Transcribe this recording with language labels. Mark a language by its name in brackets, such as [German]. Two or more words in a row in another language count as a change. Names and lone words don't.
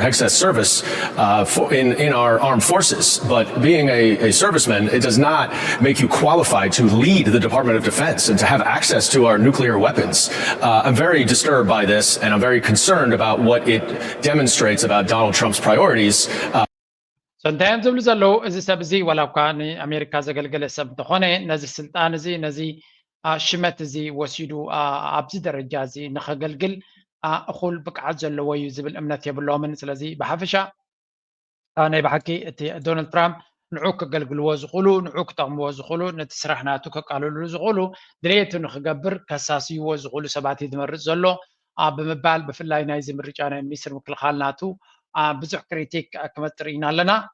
[English] Hegseth's service in our armed forces, but being a serviceman, it does not make you qualified to lead the Department of Defense and to have access to our nuclear weapons. I'm very disturbed by this, and I'm very concerned about what it demonstrates about Donald Trump's priorities. [Tigrinya] ሰንታይም ዝብሉ ዘለዉ እዚ ሰብ እዚ ዋላ እኳ ንኣሜሪካ ዘገልገለ ሰብ እንተኾነ ነዚ ስልጣን እዚ ነዚ ሽመት እዚ ወሲዱ ኣብዚ ደረጃ እዚ ንኸገልግል እኹል ብቅዓት ዘለዎ እዩ ዝብል እምነት የብሎምን ስለዚ ብሓፈሻ ናይ ብሓቂ እቲ ዶናልድ ትራምፕ ንዑ ከገልግልዎ ዝኽእሉ ንዑ ክጠቕምዎ ዝኽእሉ ነቲ ስራሕ ናቱ ከቃልልሉ ዝኽእሉ ድሌቱ ንክገብር ከሳስይዎ ዝኽእሉ ሰባት እዩ ዝመርፅ ዘሎ ብምባል ብፍላይ ናይዚ ምርጫ ናይ ሚኒስትር ምክልኻል ናቱ ብዙሕ ክሪቲክ ክመጥር ኢና ኣለና